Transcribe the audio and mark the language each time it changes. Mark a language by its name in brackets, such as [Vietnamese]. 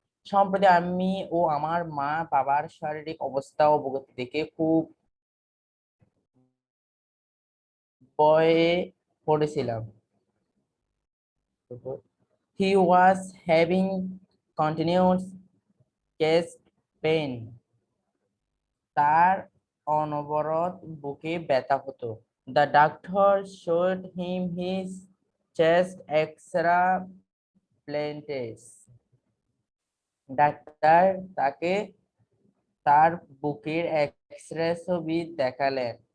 [Bangla] সম্প্রতি আমি ও আমার মা বাবার শারীরিক অবস্থা অবগতি দেখে খুব ভয়ে পড়েছিলাম। [English] He was having continuous chest pain. [Bangla] তার অনবরত বুকে ব্যথা হতো। [English] The doctor showed him his chest X-ray plates. [Bangla] Doctor তাকে তার বুকের এক্স-রে ছবি দেখালেন।